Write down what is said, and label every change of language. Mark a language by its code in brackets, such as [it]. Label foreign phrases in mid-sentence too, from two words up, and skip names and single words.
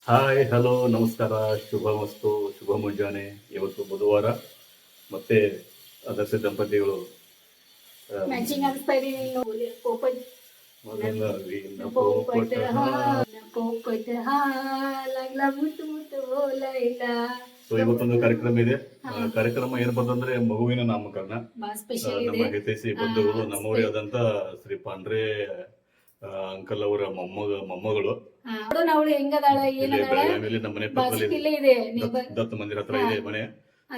[kn] ಹಾಯ್ ಹಲೋ ನಮಸ್ಕಾರ ಶುಭ ಮಸ್ತು ಶುಭ ಮುಂಜಾನೆ. ಇವತ್ತು ಬುಧವಾರ ಮತ್ತೆ ಆದರ್ಶ ದಂಪತಿಗಳು ಮ್ಯಾಚಿಂಗ್ ಅನಿಸ್ತಾ ಇದೀವಿ ಪೋಪಟ್ ಮೊದಲ [mr] पोपट हा पोपट हा लागला मुटू मुटू बोलायला. [kn] ಸೊ ಇವತ್ತೊಂದು ಕಾರ್ಯಕ್ರಮ ಇದೆ. ಕಾರ್ಯಕ್ರಮ ಏನಪ್ಪಾ ಅಂತಂದ್ರೆ ಮಗುವಿನ ನಾಮಕರಣ. ಸ್ಪೆಷಲ್ ನಮ್ಮ ಇದೆ. ಹಿತೈಷಿ ಬಂಧುಗಳು ನಮ್ಮವರೇ ಆದಂತ ಶ್ರೀ ಪಾಂಡ್ರೆ ಅಂಕಲ್ ಅವರ ಮೊಮ್ಮಗಳು ಅವಳು ಹೆಂಗದಾಳ ಏನದಾಳ ಬೆಳಗಾವಿಯಲ್ಲಿ ನಮ್ಮ ಮನೆ ಪಕ್ಕದಲ್ಲಿ ಇಲ್ಲೇ ಇದೆ ದತ್ತ ಮಂದಿರ ಹತ್ರ ಇದೆ ಮನೆ. ಸೊ